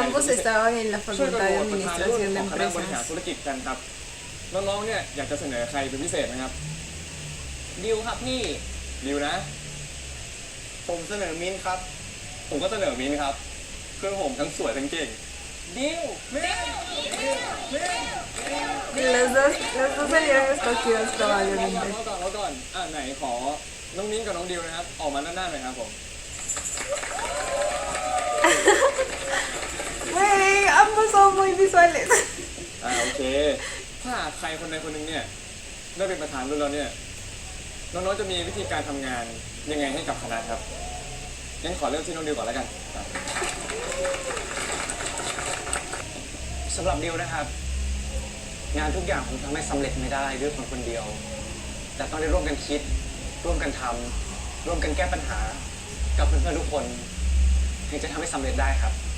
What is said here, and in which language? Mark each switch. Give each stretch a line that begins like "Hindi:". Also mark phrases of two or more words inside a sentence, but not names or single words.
Spanish: Ambos estaban en la
Thai: ช่วยกัน
Spanish: facultad
Thai: โห
Spanish: de
Thai: วตประธานรุ่น
Spanish: administración de
Thai: ของคณะบริหาร
Spanish: empresas.
Thai: ธุรกิจกันครับน้องๆเนี่ยอยากจะเสนอใครเป็นพิเศษนะครับดิวครับพี่ดิวนะ ผมเสนอมิ้นครับ ผมก็เสนอมิ้นครับเพื่อนผมทั้งสวยทั้งเก่งดิวมิ้น
Spanish: Los dos salieron escogidos
Thai: รอ
Spanish: probablemente.
Thai: ก่อนไหนขอน้องมิ้นกับน้องดิวนะครับออกมาด้านหน้าหน่อยครับผม
Spanish: Güey, ambos son muy visuales.
Thai: โอเคถ้าใครคนใดคนหนึ่งเนี่ยได้เป็นประธานรุ่นแล้วเนี่ยน้องๆจะมีวิธีการทำงานยังไงให้กับคณะครับงั้นขอเริ่มที่น้องดิวก่อนแล้วกัน สำหรับดิวนะครับ งานทุกอย่างคงทำให้สำเร็จไม่ได้ด้วยคนคนเดียว แต่ต้องได้ร่วมกันคิด ร่วมกันทำร่วมกันแก้ปัญหา กับเพื่อนๆทุกคนถึงจะทำให้สำเร็จได้ครับ